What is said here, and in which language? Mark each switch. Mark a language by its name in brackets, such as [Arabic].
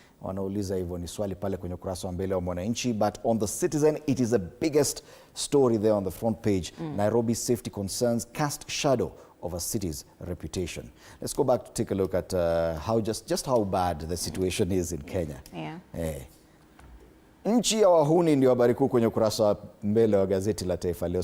[Swahili] wanauliza hivyo, ni swali pale kwenye ukurasa wa mbele wa Mwananchi. [English] But on the Citizen, it is the biggest story there on the front page. Nairobi safety concerns cast shadow of a city's reputation. Let's go back to take a look at just how bad the situation is in Kenya. [Swahili] Nchi ya wahuni ndio habari kuu kwenye ukurasa wa mbele wa gazeti la Taifa Leo.